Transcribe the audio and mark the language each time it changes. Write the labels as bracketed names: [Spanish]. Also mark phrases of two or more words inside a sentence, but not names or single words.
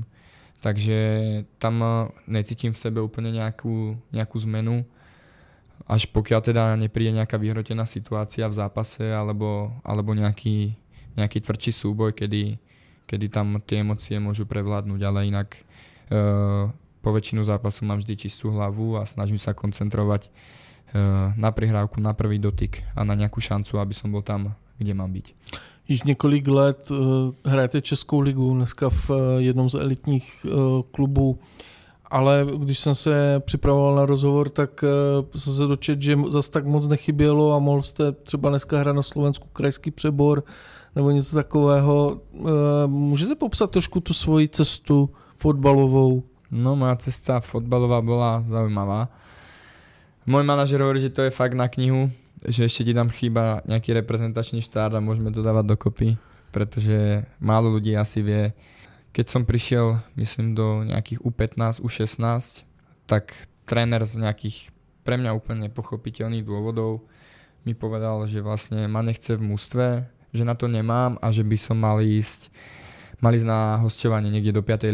[Slovak] Takže tam necítim v sebe úplne nejakú zmenu, až pokiaľ teda nepríde nejaká vyhrotená situácia v zápase alebo nejaký tvrdší súboj, kedy tam tie emócie môžu prevládnuť, ale inak po väčšinu zápasu mám vždy čistú hlavu a snažím sa koncentrovať na prihrávku, na prvý dotyk a na nejakú šancu, aby som bol tam, kde mám byť. [Czech] Již několik let hrajete Českou ligu, dneska v jednom z elitních klubů, ale když jsem se připravoval na rozhovor, tak jsem se dočetl, že zase tak moc nechybělo a mohl jste třeba dneska hrát na Slovensku krajský přebor nebo něco takového. Můžete popsat trošku tu svoji cestu fotbalovou? [Slovak] No, moja cesta fotbalová bola zaujímavá. Môj manažer hovorí, že to je fakt na knihu, že ešte ti tam chýba nejaký reprezentačný štát a môžeme to dávať dokopy, pretože málo ľudí asi vie. Keď som prišiel, myslím, do nejakých U15, U16, tak tréner z nejakých pre mňa úplne nepochopiteľných dôvodov mi povedal, že vlastne ma nechce v mužstve, že na to nemám a že by som mal ísť na hosťovanie niekde do 5.